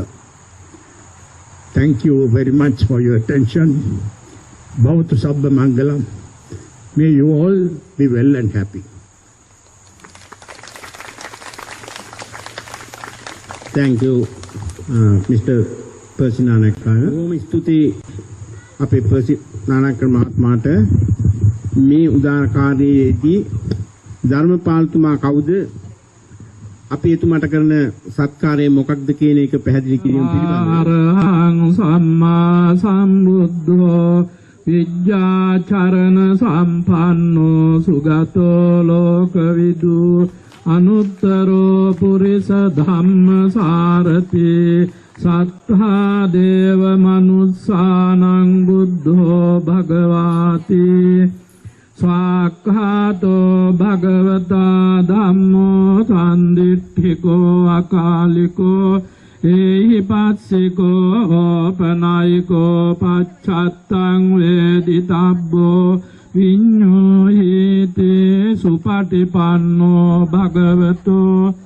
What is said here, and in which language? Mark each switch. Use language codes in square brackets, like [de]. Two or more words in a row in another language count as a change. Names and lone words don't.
[en] Thank you very much for your attention. [pi] Bhavatu Sabba Mangalam. [en] May you all be well and happy. Thank you, Mr. Persinanakara. [si] බොහොම ස්තුතියි අපේ පර්සිනානකර මහත්මයාට මේ උදාර කාර්යයේදී ධර්මපාලතුමා කවුද? අපි එතුමාට කරන සත්කාරය මොකක්ද කියන එක පැහැදිලි කිරීම පිළිබඳව. [pi] අරහං සම්මා සම්බුද්ධෝ විද්‍යාචරණ සම්පන්නෝ සුගතෝ ලෝකවිදු අනුත්තරෝ පුරිස ධම්මසාරති සත්තා දේව මනුස්සානං බුද්ධෝ භගවාති ස්වාක්ඛාතෝ භගවතා ධම්මෝ සම්දිට්ඨිකෝ අකාලිකෝ ඒහි පස්සිකෝ ඕපනායිකෝ පච්චත්තං වේදිතබ්බෝ විඤ්ඤෝහිති සුපටිපන්නෝ භගවතෝ